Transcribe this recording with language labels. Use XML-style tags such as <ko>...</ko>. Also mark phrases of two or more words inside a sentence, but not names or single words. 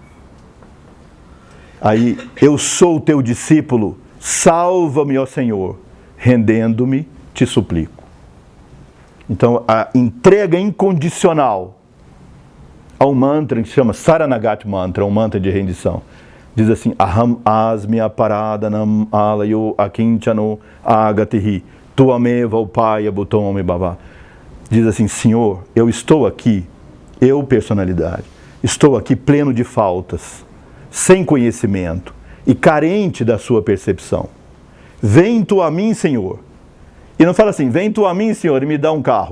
<pt>Aí, eu sou o teu discípulo, salva-me, ó Senhor, rendendo-me, te suplico. Então, a entrega incondicional ao mantra que se chama Saranagati Mantra, um mantra de rendição. Diz assim,</pt> <sa>अहम् अस्मि अपराधानाम् आलयो अकिञ्चनो अगतिः त्वमेव उपाय भूतो मे भव.</sa> <pt>Diz assim, Senhor, eu estou aqui, eu personalidade, estou aqui pleno de faltas, sem conhecimento e carente da sua percepção. Vem tu a mim, Senhor. E não fala assim, vem tu a mim, Senhor, e me dá um carro.</pt>